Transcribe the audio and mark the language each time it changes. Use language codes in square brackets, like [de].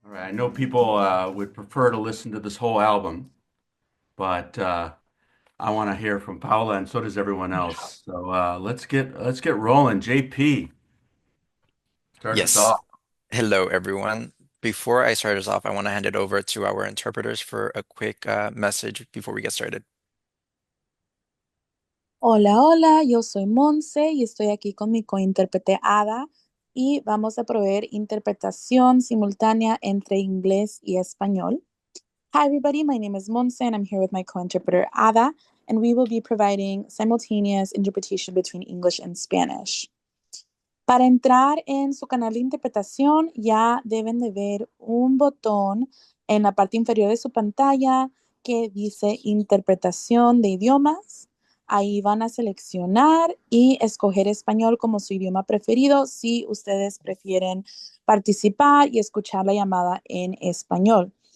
[en] I know people would prefer to listen to this whole album, but I want to hear from Paula, and so does everyone else. So let's get rolling. JP, start us Yes. off. Hello, everyone. Before I start us off, I want to hand it over to our interpreters for a quick message before we get started. [es] Hola, hola, yo soy Monse y estoy aquí con mi cointérprete Ada y vamos a proveer interpretación simultánea entre inglés y español. [en] Hi everybody, my name is Monse and I'm here with my co-interpreter Ada and we will be providing simultaneous interpretation between English and Spanish. [es] Para entrar en su canal de interpretación ya deben de ver un botón en la parte inferior de su pantalla que dice interpretación de idiomas. Ahí van a seleccionar y escoger español como su idioma preferido si ustedes prefieren participar y escuchar la llamada en español.